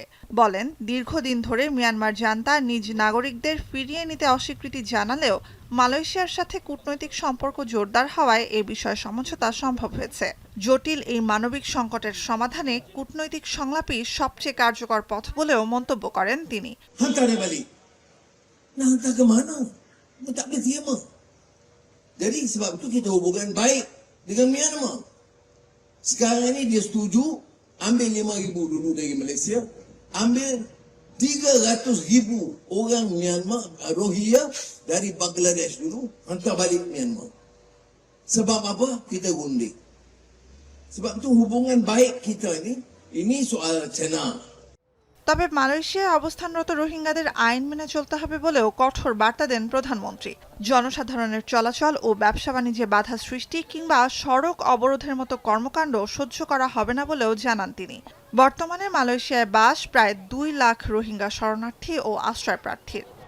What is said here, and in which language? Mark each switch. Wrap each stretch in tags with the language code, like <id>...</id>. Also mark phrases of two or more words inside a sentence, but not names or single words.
<bn>বলেন দীর্ঘদিন ধরে মিয়ানমার জান্তা নিজ নাগরিকদের ফিরিয়ে নিতে অস্বীকৃতি জানালেও মালয়েশিয়ার সাথে কূটনৈতিক সম্পর্ক জোরদার হওয়ায় এ বিষয়ে সমঝোতা সম্ভব হয়েছে। জটিল এই মানবিক সংকটের সমাধানে কূটনৈতিক সংলাপই সবচেয়ে কার্যকর পথ বলেও মন্তব্য করেন তিনি।</bn> <ms>Nak hantar ke mana? Dia tak boleh terima. Jadi sebab itu kita hubungan baik dengan Myanmar. Sekarang ini dia setuju ambil 5,000 dulu dari Malaysia, ambil 300,000 orang Myanmar Rohingya dari Bangladesh dulu, hantar balik Myanmar. Sebab apa? Kita gundik. Sebab itu hubungan baik kita ini soal China.</ms> <bn>তবে মালয়েশিয়ায় অবস্থানরত রোহিঙ্গাদের আইন মেনে চলতে হবে বলেও কঠোর বার্তা দেন প্রধানমন্ত্রী। জনসাধারণের চলাচল ও ব্যবসা বাণিজ্যে বাধা সৃষ্টি কিংবা সড়ক অবরোধের মতো কর্মকাণ্ড সহ্য করা হবে না বলেও জানান তিনি। বর্তমানে মালয়েশিয়ায় বাস প্রায় 2 লাখ রোহিঙ্গা শরণার্থী ও আশ্রয় প্রার্থীর।</bn>